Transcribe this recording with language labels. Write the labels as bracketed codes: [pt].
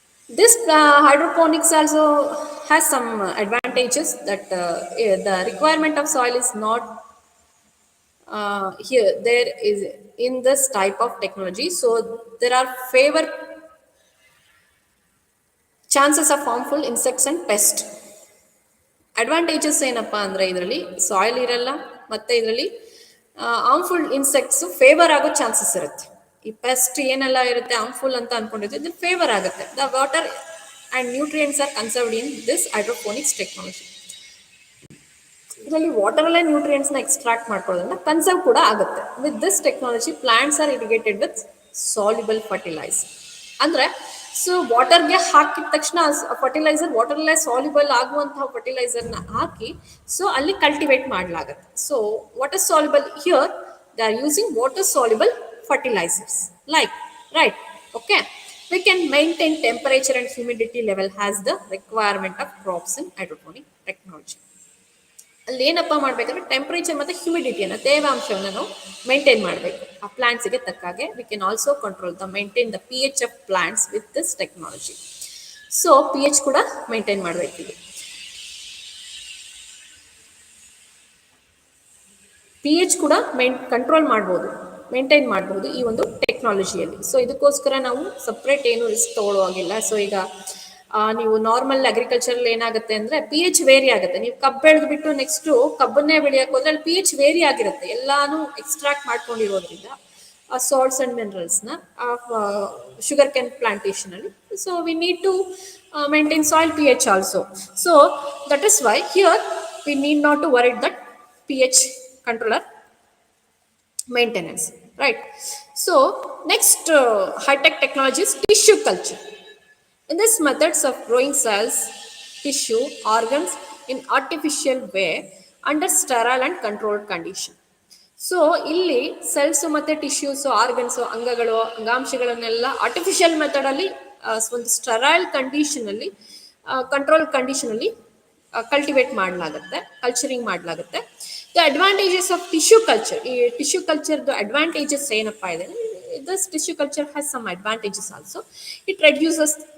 [en] This hydroponics also has some advantages, that the requirement of soil is not here there is in this type of technology. So there are favor chances of harmful insects and pest. [kn] Advantages ಏನಪ್ಪಾ ಅಂದ್ರೆ ಇದರಲ್ಲಿ soil ಇರಲ್ಲ, ಮತ್ತೆ ಇದರಲ್ಲಿ harmful insects favour ಆಗೋ chances ಇರುತ್ತೆ. ಈ pest ಏನೆಲ್ಲ ಇರುತ್ತೆ ಹಾರ್ಮ್ಫುಲ್ ಅಂತ ಅನ್ಕೊಂಡಿದ್ರೆ ಇದು ಫೇವರ್ ಆಗುತ್ತೆ. [en] The water and nutrients are conserved in this hydroponics technology. [kn] ಇದರಲ್ಲಿ ವಾಟರ್ ಅಲ್ಲೇ ನ್ಯೂಟ್ರಿಯೆಂಟ್ಸ್ ನ ಎಕ್ಸ್ಟ್ರಾಕ್ಟ್ ಮಾಡ್ಕೊಳ್ಳೋದ್ರಿಂದ ಕನ್ಸರ್ವ್ ಕೂಡ ಆಗುತ್ತೆ. [en] With this technology plants are irrigated with soluble fertiliser. [kn] ಅಂದ್ರೆ ಸೊ ವಾಟರ್ಗೆ ಹಾಕಿದ ತಕ್ಷಣ ಫರ್ಟಿಲೈಸರ್ ವಾಟರ್ಲ್ಲೇ ಸಾಲ್ಯುಬಲ್ ಆಗುವಂತಹ ಫರ್ಟಿಲೈಸರ್ನ ಹಾಕಿ ಸೊ ಅಲ್ಲಿ ಕಲ್ಟಿವೇಟ್ ಮಾಡಲಾಗುತ್ತೆ. [en] So water soluble, here they are using water soluble fertilisers like, right? Okay, we can maintain temperature and humidity level as the requirement of crops in hydroponic technology. [kn] ಅಲ್ಲಿ ಏನಪ್ಪ ಮಾಡ್ಬೇಕಂದ್ರೆ temperature ಮತ್ತೆ ಹ್ಯೂಮಿಡಿಟಿಯನ್ನು, ತೇವಾಂಶವನ್ನು ನಾವು maintain ಮಾಡಬೇಕು ಆ ಪ್ಲಾಂಟ್ಸ್ಗೆ ತಕ್ಕಾಗೆ. [en] We can also control the maintain the P H of plants with this technology. [kn] So P H ಕೂಡ maintain ಮಾಡಬೇಕಿದೆ. ಪಿ ಎಚ್ ಕೂಡ ಕಂಟ್ರೋಲ್ ಮಾಡ್ಬೋದು, ಮೇಂಟೈನ್ ಮಾಡಬಹುದು ಈ ಒಂದು ಟೆಕ್ನಾಲಜಿಯಲ್ಲಿ. ಸೊ ಇದಕ್ಕೋಸ್ಕರ ನಾವು ಸಪ್ರೇಟ್ ಏನು ರಿಸ್ಕ್ ತಗೊಳ್ಳುವಾಗಿಲ್ಲ. ಸೊ ಈಗ ನೀವು ನಾರ್ಮಲ್ ಅಗ್ರಿಕಲ್ಚರ್ ಏನಾಗುತ್ತೆ ಅಂದ್ರೆ ಪಿ ಎಚ್ ವೇರಿ ಆಗುತ್ತೆ. ನೀವು ಕಬ್ಬು ಬೆಳೆದು ಬಿಟ್ಟು ನೆಕ್ಸ್ಟ್ ಕಬ್ಬನ್ನೇ ಬೆಳೆಯಕ್ಕೆ ಹೋದ್ರೆ ಅಲ್ಲಿ ಪಿ ಎಚ್ ವೇರಿ ಆಗಿರುತ್ತೆ, ಎಲ್ಲಾನು extract ಮಾಡ್ಕೊಂಡಿರೋದ್ರಿಂದ salts and ಮಿನರಲ್ಸ್ನ sugar Ken plantation ಅಲ್ಲಿ. [en] So we need to maintain soil P H also. So that is why here we need not to worry that P H controller maintenance, right? So next high-tech technology is tissue culture. In this methods of growing cells, tissue, organs in artificial way under sterile and controlled condition. [kn] So ಇಲ್ಲಿ cells ಮತ್ತೆ tissues, organs, ಅಂಗಗಳು, ಅಂಗಾಂಶಗಳನ್ನೆಲ್ಲ artificial method ಅಲ್ಲಿ ಒಂದು sterile condition ಅಲ್ಲಿ, control condition ಅಲ್ಲಿ cultivate ಮಾಡಲಾಗುತ್ತೆ, culturing ಮಾಡಲಾಗುತ್ತೆ. [en] The advantages of tissue culture. [kn] ಈ ಟಿಶ್ಯೂ ಕಲ್ಚರ್ದು ಅಡ್ವಾಂಟೇಜಸ್ ಏನಪ್ಪಾ ಇದೆ, [en] This tissue culture has some advantages also. It reduces